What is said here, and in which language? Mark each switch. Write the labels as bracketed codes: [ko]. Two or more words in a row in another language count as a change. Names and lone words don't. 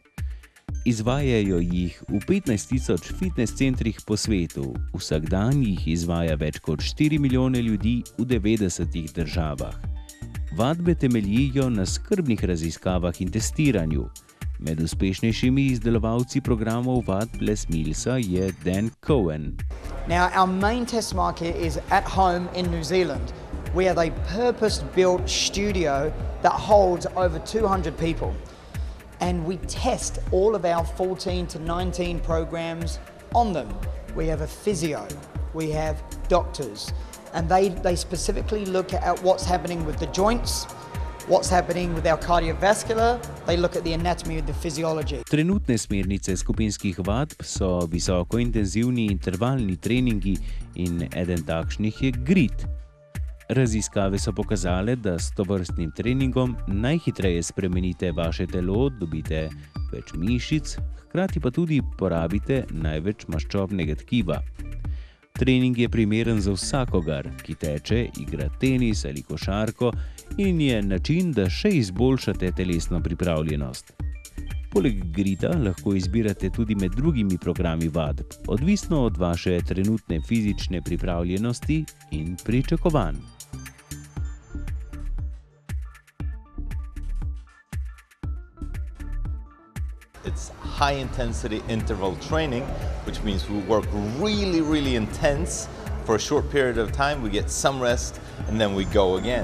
[sl] Izvajajo jih v 15 tisoč fitness centrih po svetu. Vsak dan jih izvaja več kot 4 milijone ljudi v 90 državah. Vadbe temeljijo na skrbnih raziskavah in testiranju. Med uspešnejšimi izdelovalci programov vadb Les Millsa je Dan Cohen. [en] Now, our main test market is at home in New Zealand. We have a purpose-built studio that holds over 200 people. And we test all of our 14 to 19 programs on them. We have a physio, we have doctors, and they specifically look at what's happening with the joints, what's happening with our cardiovascular, they look at the anatomy of the physiology. [sl] Trenutne smernice skupinskih vadb so visokointenzivni intervalni treningi in eden takšnih je Grit. Raziskave so pokazale, da s tovrstnim treningom najhitreje spremenite vaše telo, dobite več mišic, hkrati pa tudi porabite največ maščobnega tkiva. Trening je primeren za vsakogar, ki teče, igra tenis ali košarko in je način, da še izboljšate telesno pripravljenost. Poleg grita lahko izbirate tudi med drugimi programi vadb, odvisno od vaše trenutne fizične pripravljenosti in pričakovanj. [en] It's high-intensity interval training, which means we work really, really intense for a short period of time, we get some rest, and then we go again.